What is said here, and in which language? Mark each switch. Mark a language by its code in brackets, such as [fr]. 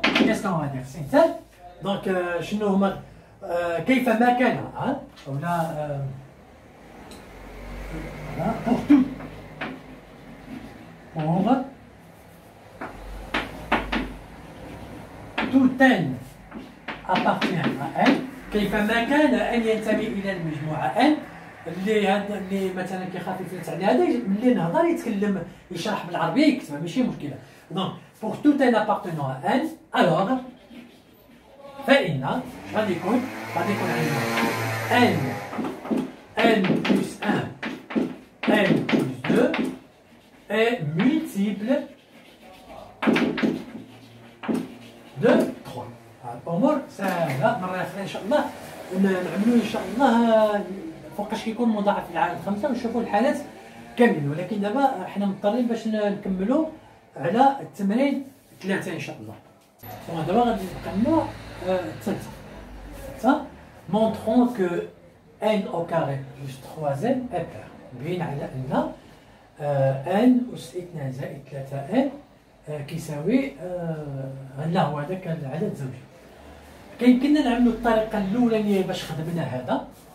[fr] qu'est-ce qu'on va dire synthèse donc [ar] شنو هما كيفما كان ولا [fr] pour tout n appartient à n [ar] كيفما كان ان ينتمي الى المجموعه n اللي مثلا كيخاف يفلت على هذا ملي نهضر يتكلم يشرح بالعربيه يكتبها ماشي مشكله. [fr] دونك pour tout n appartenant à n alors [ar] فإن غادي يكون عندنا [fr] n plus 1 n plus 2 est multiple de 3. [ar] الامور سهله مره اخرى ان شاء الله نعملوا ان شاء الله فوقاش كيكون مضاعف العدد 5 ونشوفوا الحالات كاملين. ولكن دابا حنا مضطرين باش نكملوا على التمرين 3 ان شاء الله. دابا غادي نكملوا الثالثه [fr] montrons que n au carré plus 3n est pair. [ar] بين على ان n أس 2 زائد 3n كيساوي لا هو هذاك العدد زوجي. كيمكننا نعملوا الطريقه الاولانيه باش خدمنا هذا